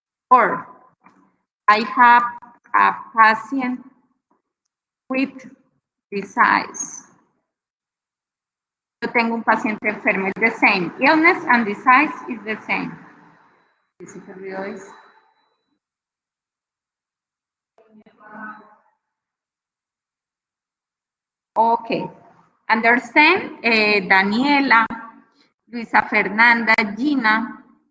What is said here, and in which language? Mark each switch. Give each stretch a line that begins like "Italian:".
English: Or I have a patient with disease.
Spanish: Yo tengo un paciente enfermo, es
English: the same. Illness and disease is the same. Okay. Understand? Daniela, Luisa Fernanda, Gina.